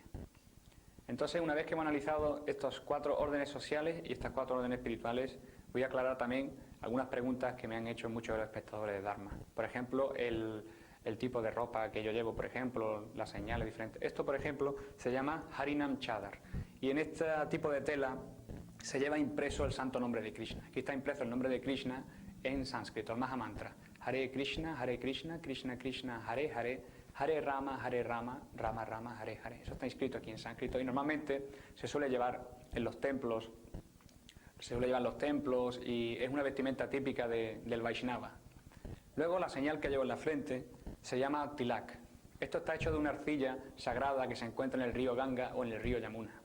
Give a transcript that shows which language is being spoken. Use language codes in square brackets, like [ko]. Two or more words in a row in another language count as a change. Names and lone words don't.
[es] Entonces, una vez que hemos analizado estos 4 órdenes sociales y estas 4 órdenes espirituales, voy a aclarar también algunas preguntas que me han hecho muchos de los espectadores de Dharma. Por ejemplo, el tipo de ropa que yo llevo, por ejemplo, las señales diferentes. Esto, por ejemplo, se llama Harinam Chadar. Y en este tipo de tela se lleva impreso el santo nombre de Krishna. Aquí está impreso el nombre de Krishna en sánscrito, el Mahamantra. Hare Krishna, Krishna Krishna, Hare Hare, Hare Rama, Rama Rama, Hare Hare. Eso está escrito aquí en sánscrito y normalmente se suele llevar en los templos, y es una vestimenta típica del Vaishnava. Luego la señal que llevo en la frente se llama Tilak. Esto está hecho de una arcilla sagrada que se encuentra en el río Ganga o en el río Yamuna.